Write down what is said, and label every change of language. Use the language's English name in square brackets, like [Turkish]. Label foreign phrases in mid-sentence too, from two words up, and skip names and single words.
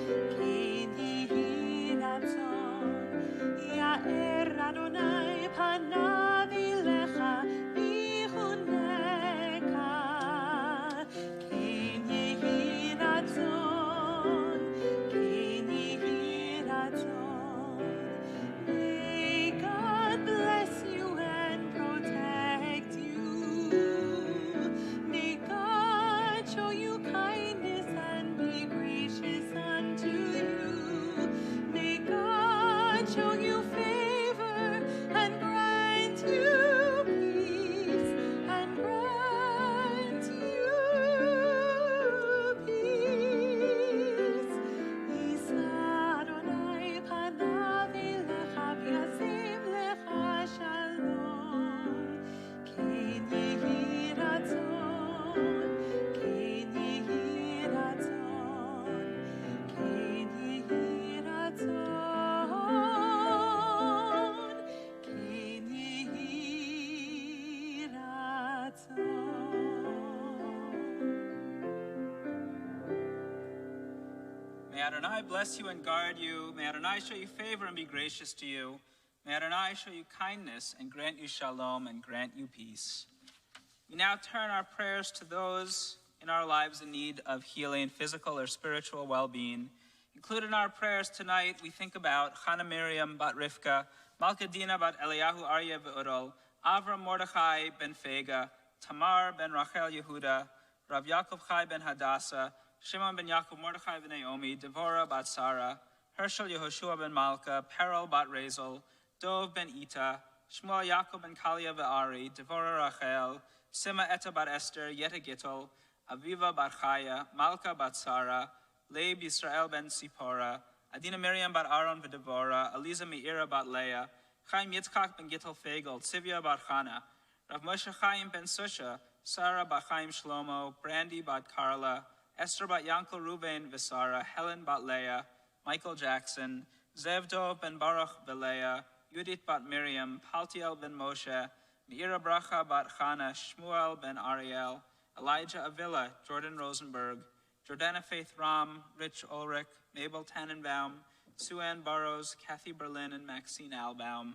[Hebrew] יאר אדני פניו אליך ויחנך כן יהי רצון, [English] May God bless you and protect you. May God show you kindness and be gracious unto you. May God show you favor and grant you peace, and grant you peace. [Hebrew] ישא אדני פניו אליך וישם לך שלום. כן יהי רצון כן יהי רצון כן יהי רצון כן יהי רצון. [English] May Adonai bless you and guard you. May Adonai show you favor and be gracious to you. May Adonai show you kindness and grant you shalom and grant you peace. We now turn our prayers to those in our lives in need of healing, physical or spiritual well-being. Included in our prayers tonight, we think about Chana Miriam bat Rivka, Malka Dina bat Eliyahu Aryeh Be'urol, Avram Mordechai ben Fega, Tamar ben Rachel Yehuda, Rav Yaakov Chai ben Hadassah, Shimon ben Yaakov Mordechai ben Naomi, Devorah bat Sarah, Hershel Yehoshua ben Malka, Perel bat Rezel, Dov ben Ita, Shmuel Yaakov ben Kalia ve'Ari, Devorah Rachel, Sima Eta bat Esther, Yeta Gittel, Aviva bat Chaya, Malka bat Sarah, Leib Yisrael ben Sipora, Adina Miriam bat Aaron v'Devorah, Eliza Meira bat Leah, Chaim Yitzchak ben Gittel Fegel, Tzivia bat Chana, Rav Moshe Chaim ben Susha, Sarah bat Chaim Shlomo, Brandy bat Carla, Esther bat Yankel Ruben v'Sara, Helen bat Leah, Michael Jackson, Zev Dov ben Baruch v'Leah, Yudit bat Miriam, Paltiel ben Moshe, Meira Bracha bat Chana, Shmuel ben Ariel, Elijah Avila, Jordan Rosenberg, Jordana Faith Ram, Rich Ulrich, Mabel Tannenbaum, Sue-Ann Burrows, Kathy Berlin, and Maxine Albaum.